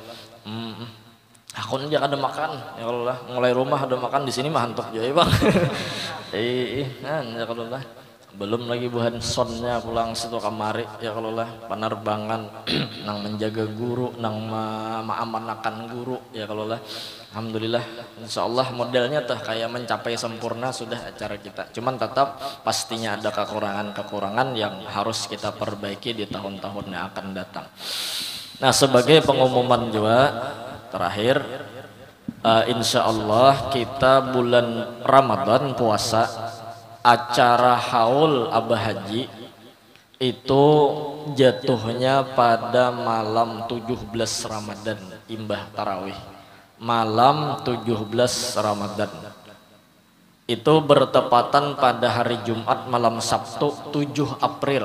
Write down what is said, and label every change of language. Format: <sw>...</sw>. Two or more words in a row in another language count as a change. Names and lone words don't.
<bjn>Aku aja ada makan ya kalau lah, mulai rumah ada makan, di sini mah hantuk jadi bang. Ya kalau lah, belum lagi buhan sonnya pulang situ kamari ya kalau lah, penerbangan nang menjaga guru, nang mengamanahkan guru ya kalau lah.</bjn> <ar>الحمد لله إن شاء الله</ar> <bjn>modelnya tuh kayak mencapai sempurna sudah acara kita, cuman tetap pastinya ada kekurangan yang harus kita perbaiki di tahun-tahun yang akan datang. Nah sebagai pengumuman juga terakhir,</bjn> <ar>إن شاء الله</ar> <bjn>kita bulan Ramadan puasa acara haul Abah Haji itu jatuhnya pada malam 17 Ramadan, imbah tarawih malam 17 Ramadan itu bertepatan pada hari Jumat malam Sabtu 7 April.</bjn>